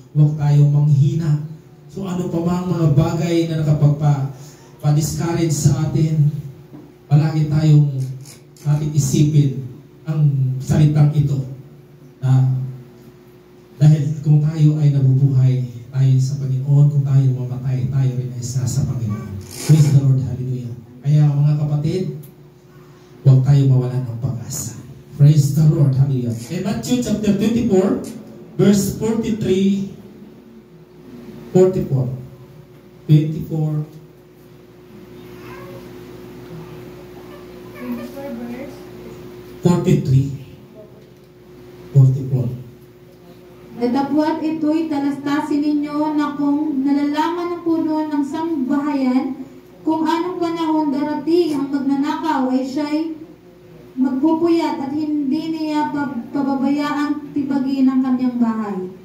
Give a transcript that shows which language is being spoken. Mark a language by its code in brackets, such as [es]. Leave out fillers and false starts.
[tl] Huwag tayong manghina. So ano pa mang mga bagay na nakapagpa-discourage sa atin, palagi tayong natin isipin ang salitang ito. Dahil kung tayo ay nabubuhay, tayo sa Panginoon, kung tayo mamatay, tayo rin ay isa sa Panginoon. [en] Praise the Lord, hallelujah. [tl] Kaya mga kapatid, huwag tayo mawalan ng pag-asa. [en] Praise the Lord, hallelujah. In Matthew chapter 24, verse 43, 44, 24, 43, 44. [tl] Datapwat ito'y talastasin ninyo na kung nalalaman ng puno ng sambahayan kung anong panahon darating ang magnanakaw ay siya'y magpupuyat at hindi niya pababayaang tibagin ang kanyang bahay.